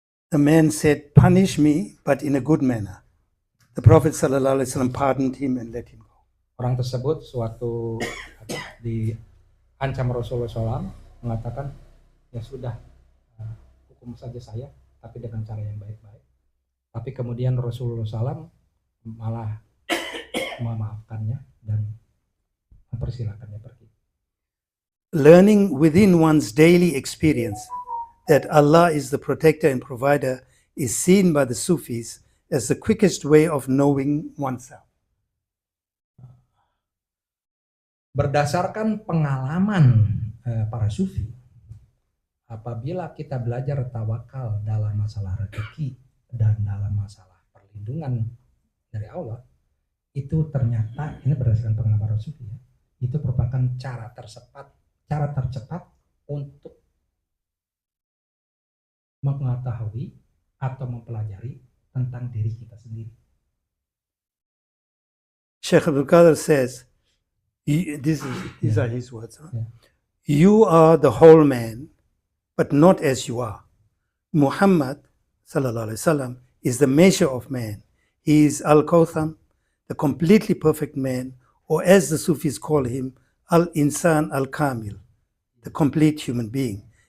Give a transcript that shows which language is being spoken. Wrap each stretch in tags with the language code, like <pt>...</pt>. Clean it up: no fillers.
<en>The man said, punish me, but in a good manner. The Prophet ﷺ pardoned him and let him go.</en> <id>Orang tersebut suatu diancam Rasulullah SAW, mengatakan, ya sudah, hukum saja saya, tapi dengan cara yang baik-baik. Tapi kemudian Rasulullah SAW malah memaafkannya dan mempersilakannya pergi.</id> <en>Learning within one's daily experience that Allah is the protector and provider is seen by the Sufis as the quickest way of knowing oneself.</en> <id>Berdasarkan pengalaman para sufi, apabila kita belajar tawakal dalam masalah rezeki dan dalam masalah perlindungan dari Allah, itu ternyata, ini berdasarkan pengalaman para sufi ya, itu merupakan cara tercepat untuk mengetahui atau mempelajari tentang diri kita sendiri.</id> <en>Sheikh Abdul Qadir says, these are his words. Huh? Yeah. You are the whole man, but not as you are. Muhammad sallallahu alaihi wasallam is the measure of man. He is Al-Kawtham, the completely perfect man, or as the Sufis call him, Al-Insan Al-Kamil, the complete human being.</en>